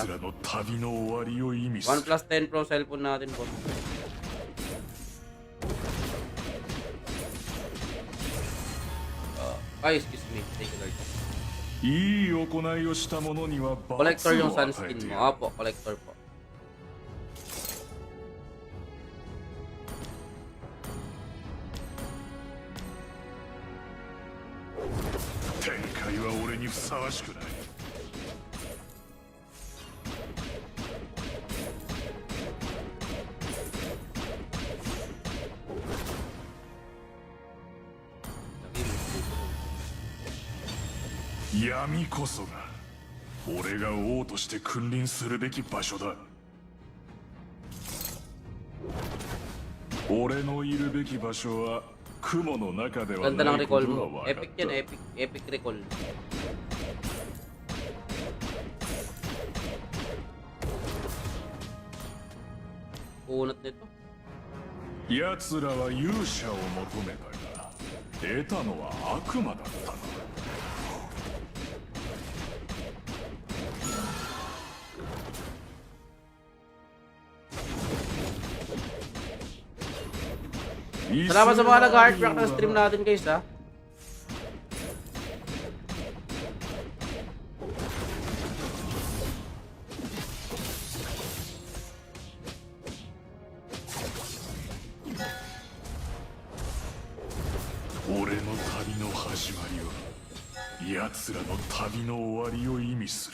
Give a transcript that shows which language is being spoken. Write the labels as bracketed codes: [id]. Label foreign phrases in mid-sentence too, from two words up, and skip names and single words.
[ja] 奴らの旅の終わりを意味する。 [tl] OnePlus 10 Pro cellphone natin po. [en] Excuse me. Thank you, Lord. [ja] いい行いをした者には罰を [tl] Collector [ja] 与 [tl] yung [ja] え [tl] sunscreen [ja] て [tl] mo. [ja] やる。 [tl] Opo, collector po. [ja] Ten 界は俺にふさわしくない。闇こそが俺が王として君臨するべき場所だ。俺のいるべき場所は雲の中では [tl] Ganda [ja] な [tl] ng [ja] いこ [tl] recall [ja] とは [tl] mo. [ja] 分かっ [tl] Epic yan, [ja] た。 [en] epic recall. [tl] Unat nito. [ja] 奴らは勇者を求めたが得たのは悪魔だったな。 [tl] Salamat sa mga nag-heartbreak ng stream natin, guys, ha. [ja] 俺の旅の始まりは奴らの旅の終わりを意味する.